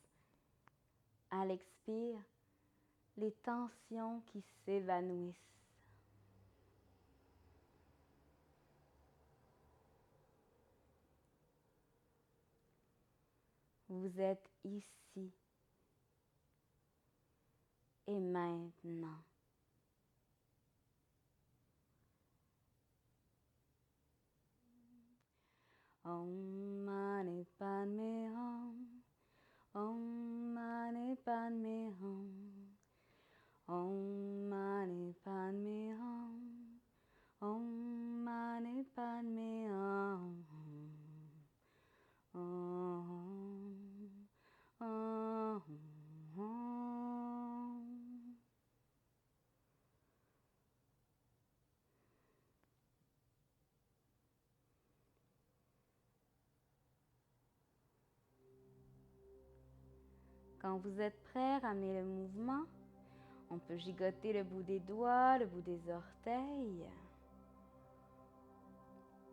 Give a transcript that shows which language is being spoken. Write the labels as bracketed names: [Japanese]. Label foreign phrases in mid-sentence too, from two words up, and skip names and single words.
[French] À l'expire, les tensions qui s'évanouissent. Vous êtes ici et maintenant. [Sanskrit] Om Mani Padme Hum. Om Mani Padme Hum. Om Mani Padme Hum. Om Mani Padme Hum. Om. Om. Om. [French] Quand vous êtes prêt, ramenez le mouvement. On peut gigoter le bout des doigts, le bout des orteils.